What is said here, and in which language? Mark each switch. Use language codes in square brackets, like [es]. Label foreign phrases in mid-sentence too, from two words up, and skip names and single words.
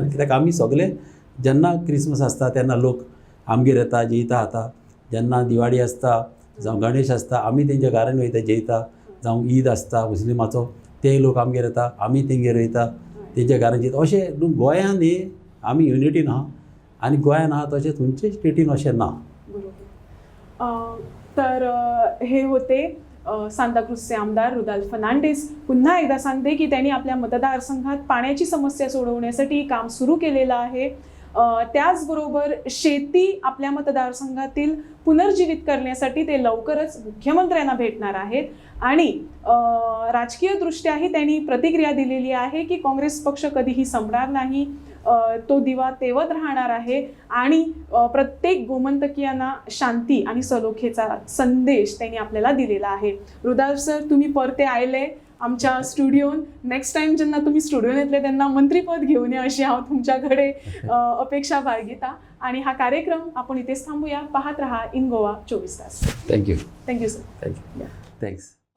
[kok] कित्याक आमी सगळे जेन्ना क्रिसमस आसता तेन्ना लोक आमगेर येता, जेयता खाता. जेन्ना दिवाळी आसता जावं गणेश आसता आमी तेंच्या घरांनी वयता जेयता. जावं ईद आसता मुस्लिमाचो, तेय लोक आमगेर येता, आमी तेंगेर वयता, तेंच्या घरांत जेयता. अशें न्हू गोंयान हे आमी युनिटीन आहा. आनी गोंयान आहा तशें खंयच्याच स्टेटीन अशें ना. [mr] तर हे होते सांताक्रूजचे आमदार रुदाल्फ फर्नांडीस. पुन्हा एकदा सांगते की त्यांनी आपल्या मतदारसंघात पाण्याची समस्या सोडवण्यासाठी काम सुरू केलेलं आहे. त्याचबरोबर शेती आपल्या मतदारसंघातील पुनर्जीवित करण्यासाठी ते लवकरच मुख्यमंत्र्यांना भेटणार आहेत. आणि राजकीयदृष्ट्याही त्यांनी प्रतिक्रिया दिलेली आहे की काँग्रेस पक्ष कधीही संपणार नाही, तो दिवा तेवत राहणार आहे आणि प्रत्येक गोमंतकीयांना शांती आणि सलोख्याचा संदेश त्यांनी आपल्याला दिलेला आहे. [kok] रुदाल्फ सर, तुम्ही परते आयले आमच्या स्टुडिओन. [en] next time [kok] जेन्ना तुम्ही स्टुडिओन येतले तेन्ना मंत्रीपद घेऊन या अशी हांव तुमच्याकडे अपेक्षा बाळगिता. [mr] आणि हा कार्यक्रम आपण इथेच थांबूया. पाहत रहा इन गोवा 24 तास. [en] थँक्यू. थँक्यू सर. Thank you. Thanks.